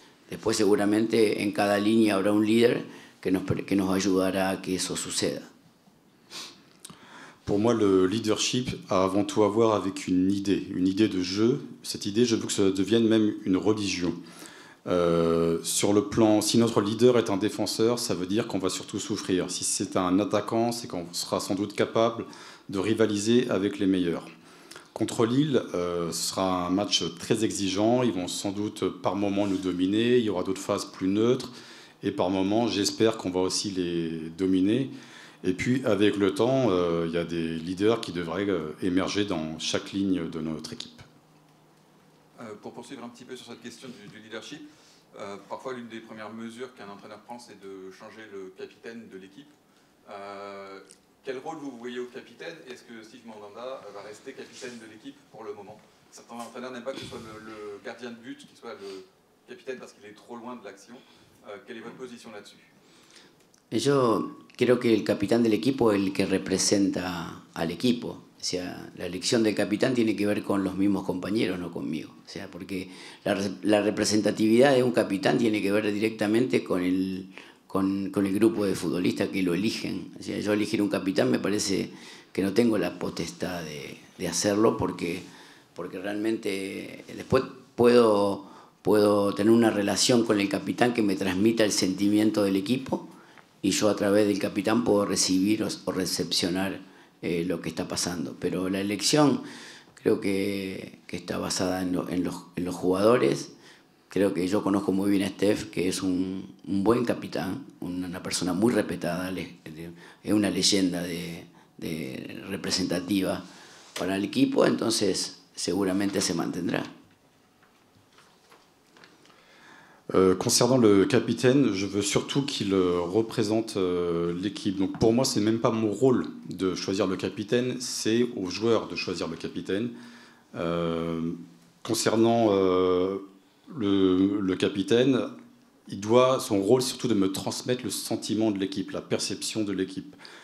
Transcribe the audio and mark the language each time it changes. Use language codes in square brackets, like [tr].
[es] Después seguramente en cada línea habrá un líder que nos ayudará a que eso suceda. [fr] Pour moi, le leadership a avant tout à voir avec une idée de jeu. Cette idée, je veux que ça devienne même une religion. Sur le plan, si notre leader est un défenseur, ça veut dire qu'on va surtout souffrir. Si c'est un attaquant, c'est qu'on sera sans doute capable de rivaliser avec les meilleurs. Contre Lille, ce sera un match très exigeant. Ils vont sans doute par moments nous dominer. Il y aura d'autres phases plus neutres. Et par moments, j'espère qu'on va aussi les dominer. Et puis, avec le temps, il y a des leaders qui devraient émerger dans chaque ligne de notre équipe. Pour poursuivre un petit peu sur cette question du leadership, parfois l'une des premières mesures qu'un entraîneur prend, c'est de changer le capitaine de l'équipe. Quel rôle vous voyez au capitaine? Est-ce que Steve Mandanda va rester capitaine de l'équipe pour le moment? Certains entraîneurs n'aiment pas que ce soit le gardien de but qui soit le capitaine parce qu'il est trop loin de l'action. Quelle est votre position là-dessus? [es] Yo creo que el capitán del equipo es el que representa al equipo. O sea, la elección del capitán tiene que ver con los mismos compañeros, no conmigo. O sea, porque la representatividad de un capitán tiene que ver directamente con el grupo de futbolistas que lo eligen. O sea, yo elegir un capitán me parece que no tengo la potestad de hacerlo porque realmente después puedo tener una relación con el capitán que me transmita el sentimiento del equipo y yo a través del capitán puedo recibir o recepcionar lo que está pasando. Pero la elección creo que está basada en los jugadores. Creo que yo conozco muy bien a Steph, que es un buen capitán, una persona muy respetada, es una leyenda representativa para el equipo, entonces seguramente se mantendrá. [fr] Concernant le capitaine, je veux surtout qu'il représente l'équipe. Donc pour moi, c'est même pas mon rôle de choisir le capitaine, c'est aux joueurs de choisir le capitaine. Concernant le capitaine, son rôle c'est surtout de me transmettre le sentiment de l'équipe, la perception de l'équipe.